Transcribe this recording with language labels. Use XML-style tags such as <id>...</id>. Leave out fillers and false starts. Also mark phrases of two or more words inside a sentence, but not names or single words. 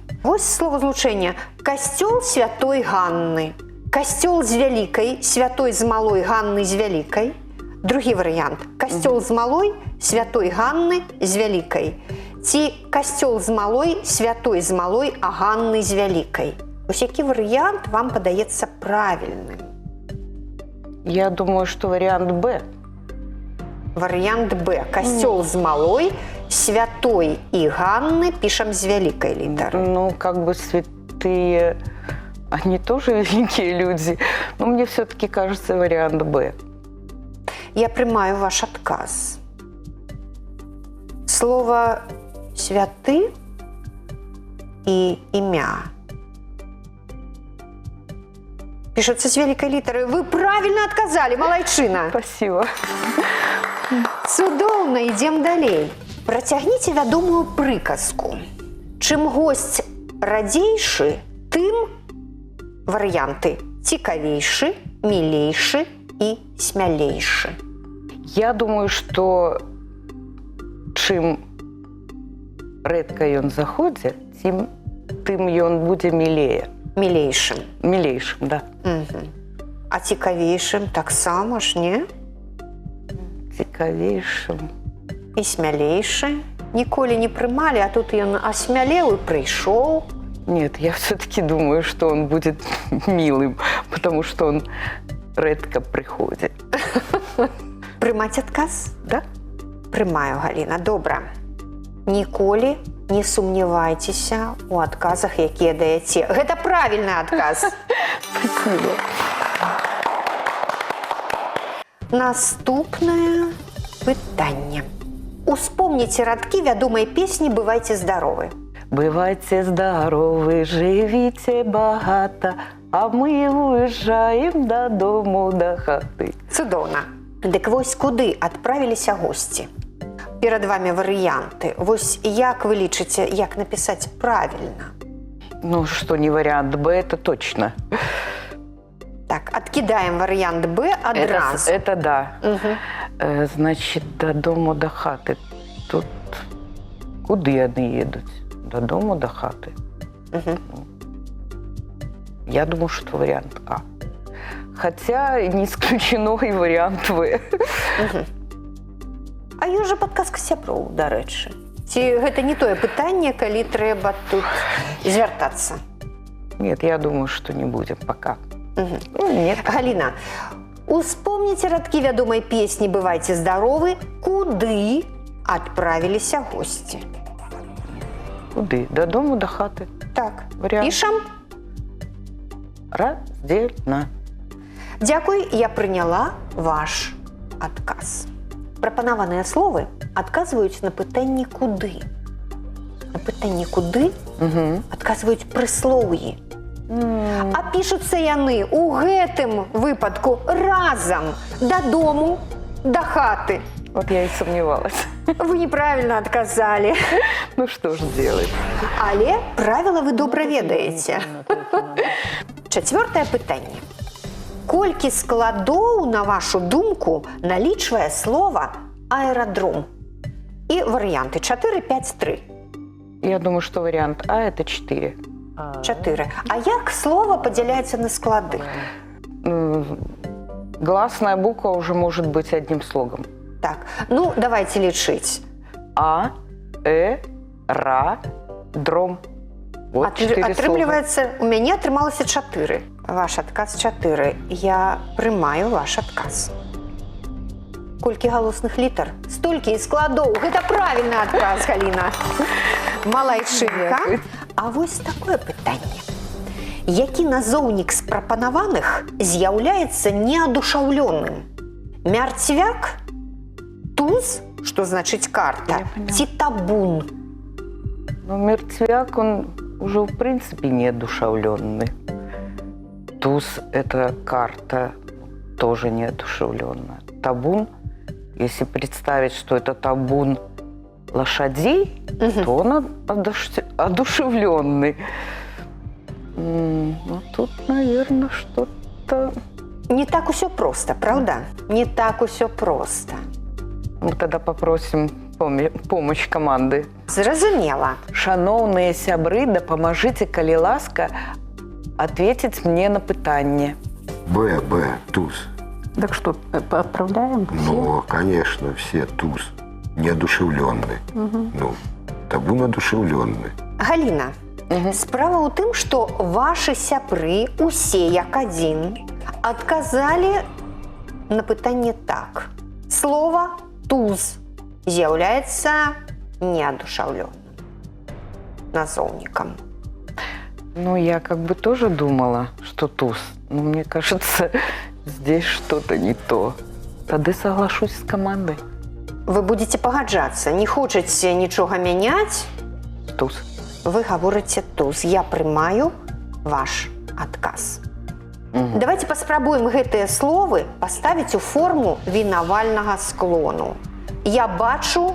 <be>Вось словазлучэнне «Касцёл святой Ганны», «Касцёл з вялікай, святой з малой Ганны з вялікай». Другі варыянт – «Касцёл з малой, святой Ганны з вялікай». Ці «Касцёл з малой, святой з малой, а Ганны з вялікай». Вось які варыянт вам падаецца правільным?</be> <ru>Я думаю, что вариант Б. Вариант Б. Костел з малой, святой и Ганны пишем с великой литеры. Ну, как бы святые, они тоже великие люди. Но мне все-таки кажется вариант Б. Я принимаю ваш отказ. Слово «святы» и «имя» пишется с великой литеры. Вы правильно отказали, малайчына. Спасибо.</ru> <be>Цудоўна, ідзем далей. Працягніце вядомую прыказку. Чым госць радзейшы, тым варыянты цікавейшы, мілейшы і смялейшы.</be> <ru>Я думаю, что</ru> <be>чым рэдка ён заходзе, тым ён будзе мілее. Мілейшым. Мілейшым, да. А цікавейшым таксама ж, не? Цікавейшым. І смялейшы. Ніколі не прымалі, а тут ён асмялеў і прыйшоў.</be> <ru>Нет, я все-таки думаю, что он будет милым, потому что он редко приходит.</ru> <be>Прымаць адказ?</be> <ru>Да?</ru> <be>Прымаю, Галіна. Добра. Ніколі не сумнявайцеся у адказах, якія даяце. Гэта правільны адказ.</be> <ru>Спасибо.</ru> <be>Наступнае пытанне. Успомніце радкі вядомай песні «Бывайце здаровы».</be> <ru>Бывайте здоровы, живите богато, а мы уезжаем додому, до хаты.</ru> <be>Цудоўна. Дык вось куды адправіліся госці? Перад вами варыянты. Вось як вы лічыце, як напісаць правільна?</be> <ru>Ну, что не вариант Б, это точно.</ru> <be>Так, адкідаем варыянт Б адразу.</be> <ru>Это да. Значит, додому, до хаты.</ru> <be>Тут куды яны едуць?</be> <ru>Додому, до хаты. Я думаю, что вариант А. Хотя не исключено и вариант В.</ru> <be>А ёсць жа падказка сяброў, дарэчы. Ці гэта не тое пытанне, калі трэба тут звяртацца?</be> <ru>Нет, я думаю, что не будем пока. Ну, нет.</ru> <be>Галіна, успомніце радкі вядомай песні «Бывайце здаровы», куды адправіліся госці. Куды? До дому, до хаты. Так,</be> <ru>Варіант.</ru> <be>пішам.</be> <ru>Раздельно.</ru> <be>Дзякуй, я прыняла ваш адказ. Прапанаваныя словы адказваюць на пытанне «куды». На пытанне «куды» адказваюць прыслоўі. А пішуцца яны ў гэтым выпадку разам дадому, да хаты.</be> <ru>Вот я и сомневалась.</ru> <be>Вы неправільна адказалі.</be> <ru>Ну что ж делать?</ru> <be>Але правіла вы добра ведаеце. Чацвёртае пытанне. Колькі складоў, на вашу думку, налічвае слова аэрадром? І варыянты 4, 5, 3.</be> <ru>Я думаю, что вариант А – это 4. 4.</ru> <be>А як слово падзяляецца на склады?</be> <ru>Гласная буква уже может быть одним слогом.</ru> <be>Так, ну давайте лічыць. А, Ра, дром.</be> <ru>Вот 4 слога.</ru> <be>Атрымліваецца, у мяне атрымалася 4. Ваш адказ 4. Я прымаю ваш адказ. Колькі галосных літар? Столькі і складоў. Гэта правільны адказ, Галіна. Малайчынка. А вось такое пытанне. Які назоўнік з прапанаваных з'яўляецца неадушаўлёным? Мярцвяк? Туз, што значыць карта? Ці табун?</be> <ru>Но мертвяк, он уже в принципе неодушевленный. Туз – это карта, тоже неодушевленная. Табун, если представить, что это табун лошадей, то он одушевленный. Ну, тут, наверное, что-то...</ru> <be>Не так усё проста, правда? Не так усё проста.</be> <ru>Мы тогда попросим помощь команды.</ru> <be>Зразумела. Шановные сябры, дапамажыце, калі ласка,</be> <ru>ответить мне</ru> <be>на пытанне. Б, туз.</be> <ru>Так что, отправляем? Ну, конечно, все туз. Неодушевленный. Ну, табун одушевленный.</ru> <be>Галіна, справа ў тым, што вашы сябры, усе як адзін, адказалі на пытанне так. Слова «туз» з'яўляецца неадушаўлёным назоўнікам.</be> <ru>Ну, я как бы тоже думала, что туз. Но мне кажется, здесь что-то не то. Тогда соглашусь с командой.</ru> <be>Вы будете пагаджацца, не хочаце нічога мяняць?</be> <ru>Туз.</ru> <be>Вы гаворыце «туз». Я прымаю ваш адказ. Давайте паспрабуем гэтыя словы паставіць у форму вінавальнага склону. Я бачу...</be>